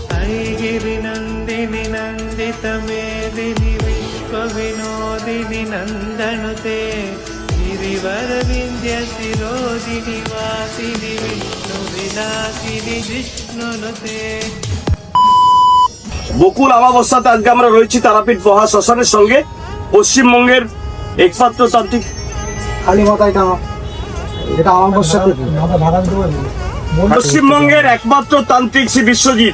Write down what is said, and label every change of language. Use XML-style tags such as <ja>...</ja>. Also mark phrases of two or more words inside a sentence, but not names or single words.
<sa>गिरिनन्दिनि नन्दितमेदिनि विश्वविनोदिनि नन्दनुते गिरिवरविन्द्यशिरोदिनि वासिनि विष्णुविलासिनि जिष्णुनुते।</sa> <bn>বকুল আমাবস্যাতে আজকে আমরা রয়েছি তারাপীঠ মহা শ্মশানের সঙ্গে। পশ্চিমবঙ্গের একমাত্র তান্ত্রিক পশ্চিমবঙ্গের একমাত্র তান্ত্রিক শ্রী বিশ্বজিৎ।</bn>